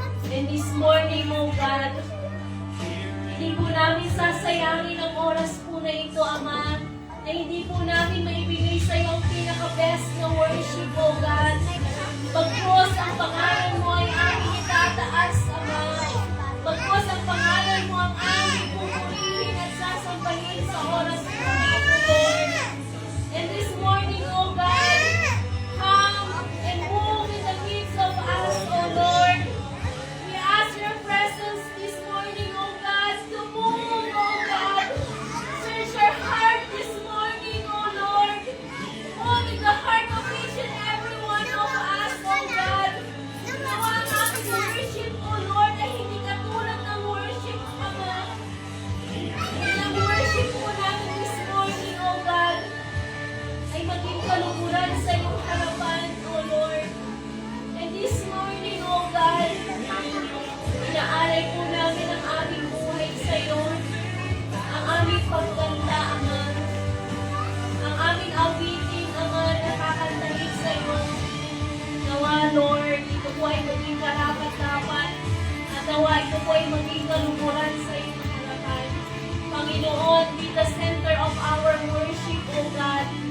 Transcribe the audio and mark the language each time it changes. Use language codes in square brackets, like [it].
[en] And this morning, O God, [tl] hindi po namin sasayangin ang oras po na ito, Ama, na hindi po namin maibigay sa iyo ang pinaka-best na worship, O God. Pagkos ang pangalan mo ay aming itataas, Ama. Pagkos ang pangalan mo ang aming pupurihin at sasampahin sa oras po na ito, Lord. [en] And this morning, O God, come and move in the midst of us, O Lord. We ask your presence this morning, O God, to move, O God. Search our heart this morning, O Lord. Move in the heart of each and every one of us, O God. [tl] Nawa ang aming worship, O Lord, ay hindi katulad ng worship, Ama. And ang worship po namin [en] this morning, O God, [tl] ay maging kaluguran sa iyong harapan, O Lord. And this morning, O God, inaalay po namin ang aming buhay sa iyo, ang aming pagganda, Ama, ang aming awitin, Ama, na kakantahin sa iyo. Nawa, Lord, ito po ay maging karapat-dapat at nawa ito po ay maging kaluguran sa iyong harapan. [en] Panginoon, be the center of our worship, O God.